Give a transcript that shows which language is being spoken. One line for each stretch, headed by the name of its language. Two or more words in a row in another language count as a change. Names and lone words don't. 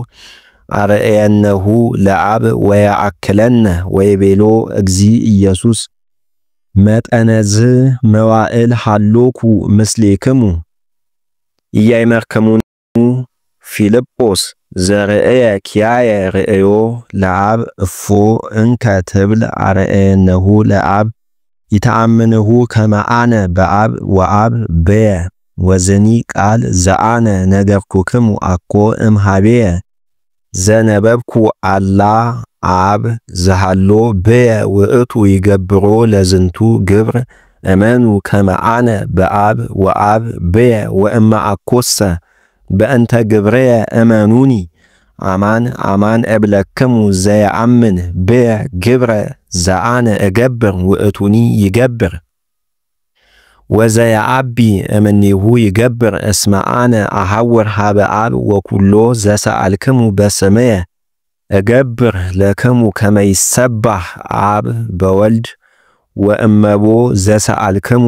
Geez: አርአየነሁ ለአብ ወያአክለነ ወይቤሎ እግዚ ኢየሱስ መጠነዝ መዋእል ሃሎኩ ምስሌክሙ ኢያይመርከሙኒ ፊልጶስ ዘርእየ ኪያየ ርእዮ ለአብ እፎ እንከ ትብል አርአየነሁ ለአብ ይተአምንሁ ከመ አነ በአብ ወአብ በየ ወዝኒ ቃል ዘአነ ነገርኩክሙ አኮ እምኀቤየ ዘነበብኩ አላ አብ ዘሃሎ በየ ውእቱ ይገብሮ ለዝንቱ ግብር እመኑ ከመ አነ በአብ ወአብ በየ ወእመ አኮሰ በእንተ ግብረየ እመኑኒ አማን አማን እብለክሙ ዘየአምን በየ ግብረ ዘአነ እገብር ውእቱኒ ይገብር ወዘየአቢ እምኔሁ ይገብር እስመ አነ አሐውር ሀበ አብ ወኩሎ ዘሰአልክሙ በስመየ እገብር ለክሙ ከመ ይሰባህ አብ በወልድ ወእመቦ ዘሰአልክሙ